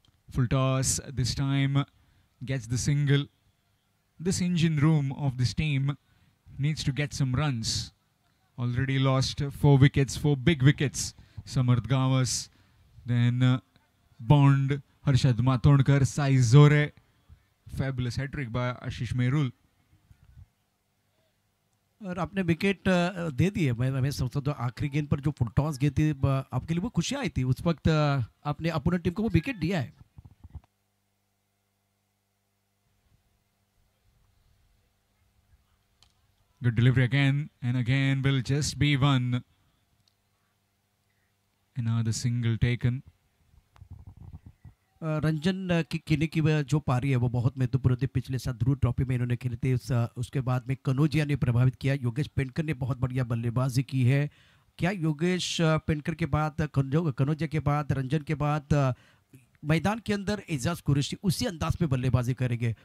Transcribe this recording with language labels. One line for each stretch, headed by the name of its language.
English: Full toss this time gets the single. This engine room of this team needs to get some runs. Already lost 4 wickets, 4 big wickets Samarth Gawas, then Bond, Harshad Matondkar, Sai Zore. Fabulous hat-trick by Ashish Merul.
Hindi: और आपने wicket दे दिए। मैं सोचता तो आखिरी गेंद पर जो फुल टॉस गई थी आपके लिए वो खुशी आई थी उस वक्त, आपने अपोनेंट टीम को वो विकेट दिया है।
English: Good delivery again and again will just be one. Another single taken.
Hindi: Ranjan की खेलने की जो पारी है वो बहुत महत्वपूर्ण थी। पिछले साल ध्रुव ट्रॉफी में इन्होंने खेले थे। उसके बाद में कनौजिया ने प्रभावित किया। योगेश पेंटकर ने बहुत बढ़िया बल्लेबाजी की है। क्या योगेश पेंटकर के बाद, कनौजिया के बाद, रंजन के बाद मैदान के अंदर एजाज कुरैशी उसी अंदाज में बल्लेबाजी करेंगे?